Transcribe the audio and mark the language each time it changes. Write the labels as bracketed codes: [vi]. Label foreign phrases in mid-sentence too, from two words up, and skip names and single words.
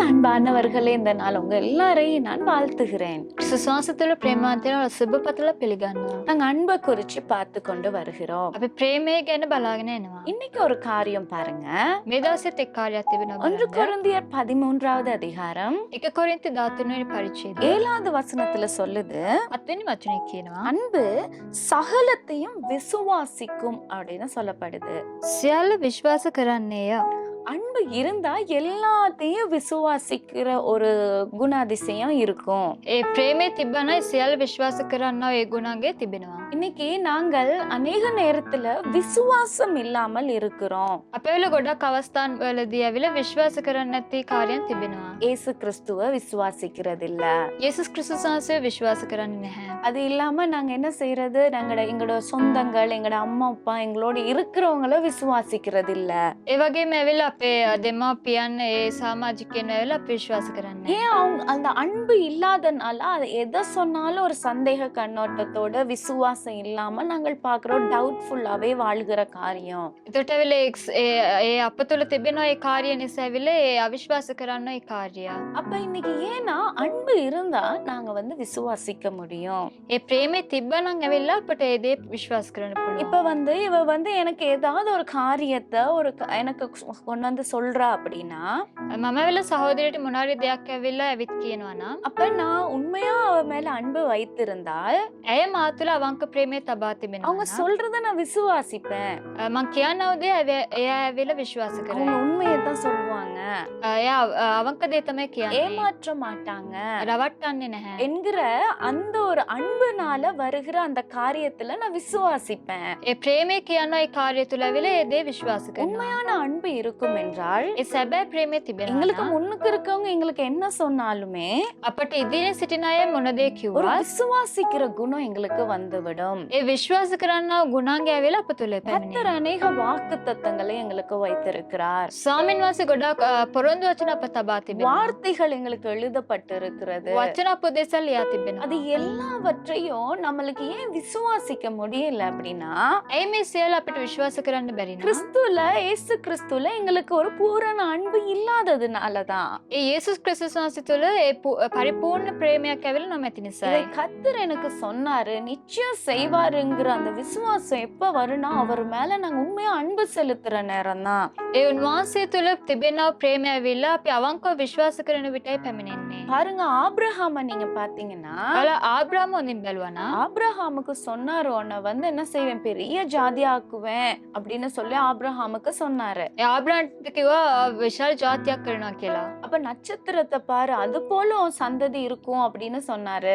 [ta] அன்பானவர்களே, இந்த நாள் உங்க எல்லாரையும் நான் வாழ்த்துகிறேன். [si] සුසවාසතුළ ප්‍රේමාන්තය සුභපතල පිළිගන්නවා. [ta] நாங்க அன்பை குறிச்சு பார்த்து கொண்டு வருகிறோம். [si] අපි ප්‍රේමය ගැන බලාගෙන එනවා. [ta] இன்னைக்கு ஒரு காரியம் பாருங்க. [si] මේ දවසෙත් එක් කාර්යයක් තිබෙනවා 1 බලන්න. [ta] கொரிந்தியர் 13வது அதிகாரம் [si] 1 කොරින්ති 13 වෙනි පරිච්ඡේදය [ta] 7வது வசனத்துல சொல்லுது, [si] 7 වෙනි වචනේ කියනවා. [ta] அன்பு சகலத்தையும் விசுவாசிக்கும் அப்படின்னு சொல்லப்படுது. [si] සියල්ල විශ්වාස කරන්නේය. [ta] அன்பு இருந்தா எல்லாத்தையும் விசுவாசிக்கிற ஒரு குணாதிசயம் இருக்கும். [si] ඒ ප්‍රේමය තිබ්බනම් සියල්ල විශ්වාස කරන්නා ඒ ගුණාංගය තිබෙනවා. [ta] இன்னைக்கு நாங்கள் அநேக நேரத்துல விசுவாசம் இல்லாமல் இருக்கிறோம். [si] අපේ වෙල ගොඩක් අවස්ථාන් වලදී ඇවිල්ලා විශ්වාස කරන්නේ නැති කාර්යයන් තිබෙනවා. [ta] இயேசு கிறிஸ்துவ விசுவாசிக்கிறது இல்ல. [si] යේසුස් ක්‍රිස්තුස් වහන්සේ විශ්වාස කරන්නේ නැහැ. [ta] அது இல்லாம நாங்க என்ன செய்யறது, எங்களோட சொந்தங்கள், எங்களோட அம்மா அப்பா, எங்களோட இருக்கிறவங்கள விசுவாசிக்கிறது இல்ல. [si] ඒ වගේම ඇවිල්ලා අපේ දෙමාපියන් ඒ සමාජිකයන් ඇවිල්ලා අපි විශ්වාස කරන්නේ නැහැ. [ta] ஏன் அவங்க அந்த அன்பு இல்லாதனால அது எதை சொன்னாலும் ஒரு சந்தேக கண்ணோட்டத்தோட விசுவாசம் இல்லாம நாங்கள் பாக்குறோம், டவுட்ஃபுல்லாவே வாழ்கிற காரியம். [si] එතකොට ඇවිල්ලා ඒ අප තුළ තිබෙනවා ඒ කාර්ය නිසා ඇවිල්ලා ඒ අවිශ්වාස කරන්න ඒ කාර්යය. [ta] அப்ப இன்னைக்கு ஏன்னா அன்பு இருந்தா நாங்க விசுவாசிக்க முடியும். [si] ඒ ප්‍රේමේ තිබ්බනම් ඇවිල්ලා අපට ඒ දේ විශ්වාස කරන්න පුළුවන්. [ta] இப்ப இவ எனக்கு ஏதாவது ஒரு காரியத்தை எனக்கு கொண்டு வந்து சொல்றா அப்படின்னா, [si] මම ඇවිල්ලා සහෝදරියට මොනාරි දෙයක් ඇවිල්ලා ඇවිත් කියනවා නම් [ta] அப்ப நான் உண்மையா அவ மேல அன்பு வைத்திருந்தால் [si] ඇය මා තුළ අවංක ප්‍රේමය තබා තිබෙනවා. [ta] அவங்க சொல்றத நான் விசுவாசிப்பேன். [si] මං කියනව දේ එයා ඇවිල්ලා විශ්වාස [ta] அவங்க [si] කරනවා. [ta] உண்மையை தான் சொல்லுவாங்க, [si] එයා අවංක දේ තමයි කියන්නේ. [ta] ஏமாற்ற மாட்டாங்க [si] රවට්ටන්නේ නැහැ. [ta] என்கிற அந்த ஒரு அன்புனால வருகிற அந்த காரியத்துல நான் விசுவாசிப்பேன். [si] ඒ ප්‍රේමය කියන ඒ කාර්යය තුළ ඇවිල්ලා ඒ දේ විශ්වාස කරනවා. [ta] உண்மையான அன்பு இருக்கும் என்றால் [si] ඒ සැබෑ ප්‍රේමය තිබෙනවා [ta] எங்களுக்கு [si] නම් [ta] முன்னுக்கு இருக்கவங்க எங்களுக்கு என்ன சொன்னாலுமே [si] අපට ඉදිරියේ සිටින අය මොන දේ [ta] ஒரு [si] කිව්වත් [ta] விசுவாசிக்கிற குணம் எங்களுக்கு வந்துவிடும். [si] ඒ විශ්වාස කරන්නා ගුණාංගය ඇවිල්ලා අප තුළ [ta] கர்த்தர் [si] පැමිණෙනවා. [ta] அநேக வாக்கு தத்தங்களை எங்களுக்கு வைத்திருக்கிறார். [si] ස්වාමීන් වහන්සේ ගොඩාක් පොරොන්දු වචන අප තබා තිබෙනවා. [ta] வார்த்தைகள் எங்களுக்கு எழுதப்பட்டிருக்கிறது. [si] වචන උපදේශ ලියා තිබෙනවා. [ta] அது எல்லாவற்றையும் நம்மளுக்கு ஏன் விசுவாசிக்க முடியல அப்படின்னா, [si] ඇයි මේ සියල්ල අපිට විශ්වාස කරන්න බැරි නම් [ta] கிறிஸ்துல இயேசு கிறிஸ்துல எங்களுக்கு ஒரு பூரண அன்பு இல்லாததுனாலதான். [si] ඒ යේසුස් ක්‍රිස්තුස් වහන්සේ තුළ ඒ පරිපූර්ණ ප්‍රේමයක් ඇවිල්ලා නොමැති [ta] இதை [si] නිසායි. [ta] கர்த்தர் எனக்கு சொன்னாரு, நிச்சயம் செய்வாருங்கிற அந்த விசுவாசம் எப்ப வரும்னா அவர் மேல நாங்க உண்மையா அன்பு செலுத்துற நேரம் தான். [si] ඒ උන්වහන්සේ තුළ තිබෙනා ප්‍රේමය ඇවිල්ලා අපි අවංකව විශ්වාස කරන විටයි පැමිණෙන්නේ. [ta] பாருங்க, ஆபிரகாம நீங்க பாத்தீங்கன்னா, [si] ඔයාලා ආබ්‍රාම හොඳින් බැලුවා නම් [ta] ஆபிரகாமுக்கு சொன்னாரு, உன்னை என்ன செய்வேன், பெரிய ஜாதியாக்குவேன் அப்படின்னு சொல்லி ஆபிரகாமுக்கு சொன்னாரு. [si] ඒ ආබ්‍රාම්ට කිව්වා විශාල ජාතියක් කරනවා කියලා. [ta] அப்ப நட்சத்திரத்தை பாரு, அது போல உன் சந்ததி இருக்கும் அப்படின்னு சொன்னாரு.